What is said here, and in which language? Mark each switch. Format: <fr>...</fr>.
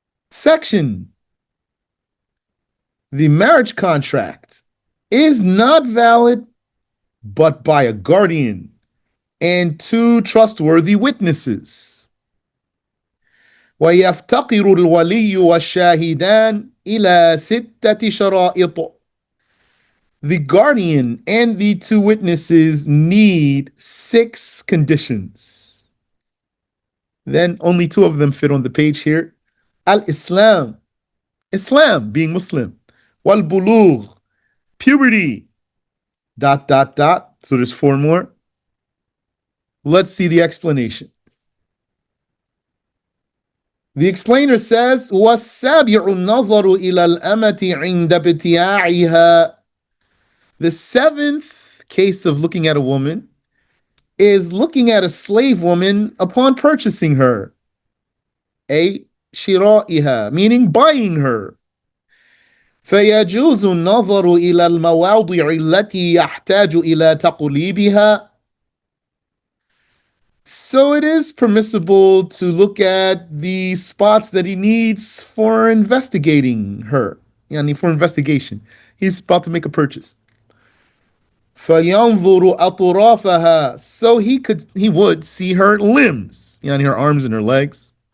<en>Section. The marriage contract is not valid but by a guardian and two trustworthy witnesses.</en> <ar>ويفتقر الولي والشاهدان إلى 6 شرائط.</ar> <en>The guardian and the two witnesses need 6 conditions. Then only 2 of them fit on the page here. Al-Islam, Islam being Muslim. Wal-Bulugh, puberty. ... So there's 4 more. Let's see the explanation. The explainer says,</en> <ar>وَالسَّابِعُ النَّظَرُ إِلَى الْأَمَةِ عِنْدَ ابْتِيَاعِهَا.</ar> <en>The 7th case of looking at a woman is looking at a slave woman upon purchasing her. A shira'iha, meaning buying her.</en> <ar>فيجوز النظر إلى المواضع التي يحتاج إلى تقليبها.</ar> <en>So it is permissible to look at the spots that he needs for investigating her. Yani for investigation. He's about to make a purchase.</en> <ar>فَيَنْظُرُ أَطْرَافَهَا.</ar> <en>So he would see her limbs, yani her arms and her legs.</en>